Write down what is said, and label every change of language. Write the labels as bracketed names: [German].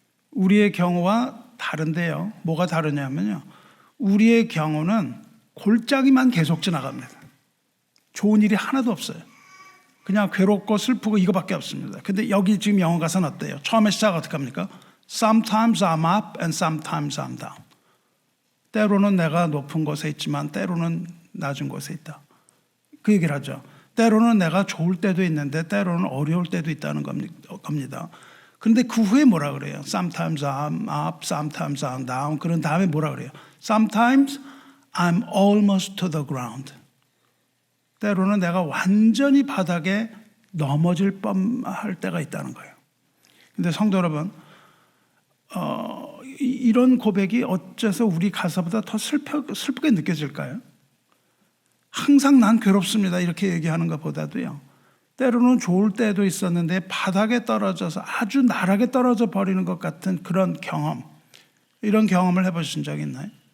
[Korean] 우리의 경우와 다른데요. 뭐가 다르냐면요. 우리의 경우는 골짜기만 계속 지나갑니다. 좋은 일이 하나도 없어요. 그냥 괴롭고 슬프고 이거밖에 없습니다. 근데 여기 지금 영어 가사는 어때요? 처음에 시작 어떻게 합니까? [English] Sometimes I'm up and sometimes I'm down. [Korean] 때로는 내가 높은 곳에 있지만 때로는 낮은 곳에 있다. 그 얘기를 하죠. 때로는 내가 좋을 때도 있는데 때로는 어려울 때도 있다는 겁니다. 그런데 그 후에 뭐라 그래요? [English] Sometimes I'm up, sometimes I'm down. [Korean] 그런 다음에 뭐라 그래요? [English] Sometimes I'm almost to the ground. [Korean] 때로는 내가 완전히 바닥에 넘어질 뻔할 때가 있다는 거예요. 근데 성도 여러분, 이런 고백이 어째서 우리 가사보다 더 슬프게 느껴질까요? 항상 난 괴롭습니다 이렇게 얘기하는 것보다도요, 때로는 좋을 때도 있었는데 바닥에 떨어져서 아주 나락에 떨어져 버리는 것 같은 그런 경험, 이런 경험을 해보신 적 있나요?